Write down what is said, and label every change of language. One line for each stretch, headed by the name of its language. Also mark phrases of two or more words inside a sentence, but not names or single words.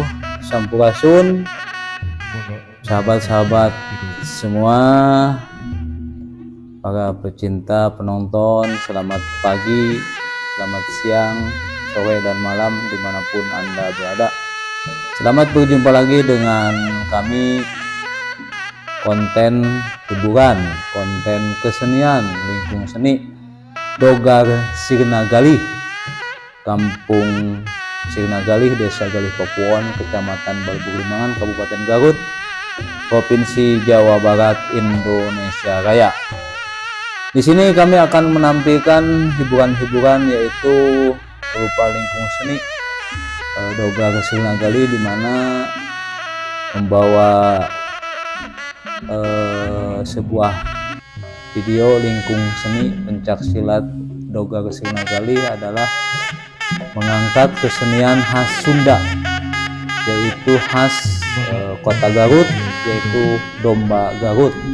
Indonesian: Sampurasun, sahabat-sahabat semua, para pecinta penonton, selamat pagi, selamat siang, sore dan malam dimanapun Anda berada. Selamat berjumpa lagi dengan kami, konten hiburan, konten kesenian, lingkung seni Dogar Sirna Galih, Kampung Sirna Galih, Desa Galih Papuan, Kecamatan Balbulimangan, Kabupaten Garut, Provinsi Jawa Barat, Indonesia Raya. Di sini kami akan menampilkan hiburan-hiburan yaitu berupa lingkung seni Dogar Sirna Galih, di mana membawa sebuah video lingkung seni pencak silat Dogar Sirna Galih adalah mengangkat kesenian khas Sunda, yaitu khas kota Garut, yaitu domba Garut.